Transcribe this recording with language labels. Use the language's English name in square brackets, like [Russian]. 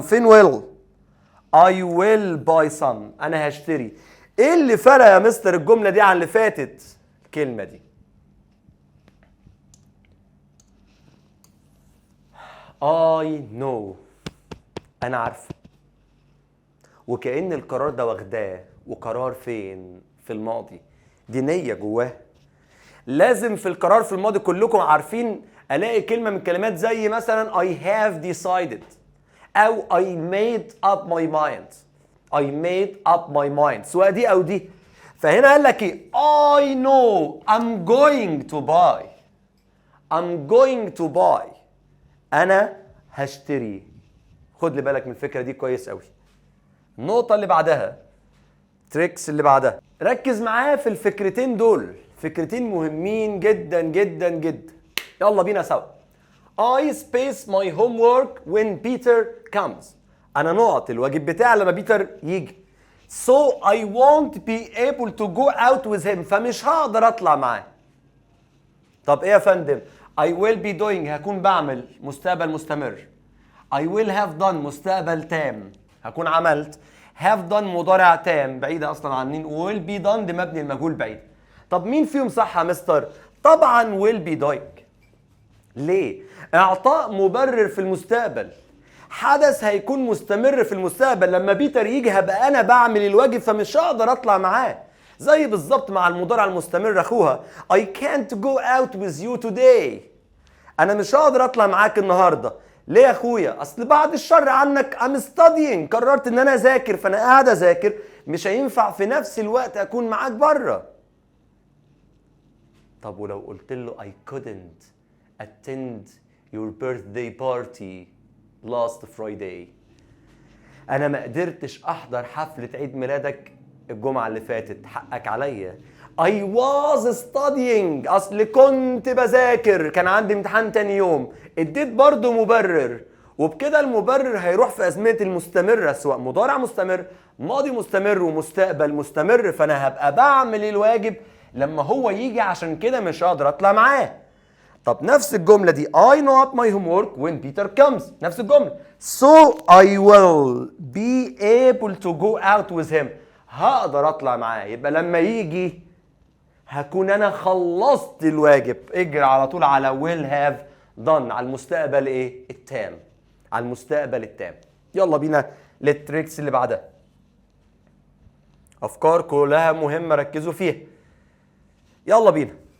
[English] فين will؟ I will buy some. [Arabic] انا هشتري. ايه اللي فرق يا مستر الجمله دي عن اللي فاتت؟ الكلمه دي [English] I know. [Arabic] أنا عارفة. وكأن القرار ده واخداه، وقرار فين؟ في الماضي. دي نية جواه. لازم في القرار في الماضي كلكم عارفين الاقي كلمه من الكلمات زي مثلا [English] I have decided او I made up my mind. I made up my mind [Arabic] سواء دي او دي. فهنا قال لك ايه؟ [English] I know I'm going to buy. I'm going to buy. [Arabic] انا هشتري. خد لي بالك من الفكره دي كويس قوي. النقطه اللي بعدها، تريكس اللي بعدها، ركز معايا في الفكرتين دول، فكرتين مهمين جدا جدا جدا. يلا بينا سوا. [English] I space my homework when Peter comes. [Arabic] أنا نقط الواجب بتاعي لما بيتر يجي. [English] So I won't be able to go out with him. [Arabic] فمش هقدر أطلع معاه. طب إيه يا فندم؟ [English] I will be doing [Arabic] هكون بعمل مستقبل مستمر. I will have done مستقبل تام هكون عملت. have done مضارع تام بعيدة أصلا عنين. [English] will be done [Arabic] ده مبني المجهول بعيد. طب مين فيهم صح يا مستر؟ طبعا [English] will be doing. [Arabic] ليه؟ إعطاء مبرر في المستقبل. حدث هيكون مستمر في المستقبل. لما بيتر يجي هبقى أنا بعمل الواجب فمش هقدر أطلع معاه. زي بالظبط مع المضارع المستمر أخوها. [English] I can't go out with you today. [Arabic] أنا مش هقدر أطلع معاك النهاردة. ليه يا أخويا؟ أصل بعد الشر عنك [English] I'm studying. [Arabic] قررت إن أنا أذاكر فأنا قاعد أذاكر. مش هينفع في نفس الوقت أكون معاك بره. طب ولو قلت له [English] I couldn't attend your birthday party last Friday. [Arabic] أنا ما قدرتش أحضر حفلة عيد ميلادك الجمعة اللي فاتت. حقك عليا. [English] I was studying. [Arabic] أصل كنت بذاكر كان عندي امتحان تاني يوم. اديت برضو مبرر. وبكده المبرر هيروح في أزمنة المستمرة سواء مضارع مستمر ماضي مستمر ومستقبل مستمر. فأنا هبقى بعمل الواجب لما هو يجي عشان كده مش هقدر أطلع معاه. [English] طب نفس الجملة دي I know up my homework when Peter comes. [Arabic] نفس الجملة. [English] So I will be able to go out with him. [Arabic] هقدر أطلع معاه. يبقى لما يجي هكون أنا خلصت الواجب. اجري على طول على [English] will have done [Arabic] على المستقبل إيه؟ التام. على المستقبل التام. يلا بينا للتريكس اللي بعدها. أفكار كلها مهمة ركزوا فيها. يلا بينا.